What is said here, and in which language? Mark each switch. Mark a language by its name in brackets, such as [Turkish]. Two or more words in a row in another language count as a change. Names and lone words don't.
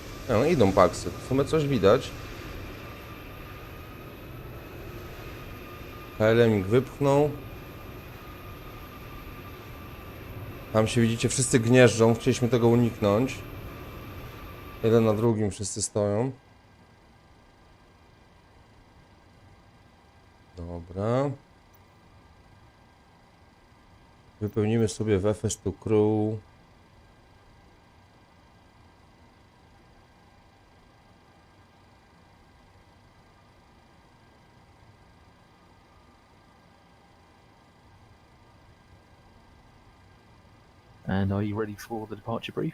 [Polish] No, idą paksy. W sumie coś widać. KLM-ik wypchnął. Tam się widzicie, wszyscy gnieżdżą. Chcieliśmy tego uniknąć. Jeden na drugim wszyscy stoją. Dobra. Wypełnimy sobie w FS2 Crew. [English] And are you ready for the departure brief?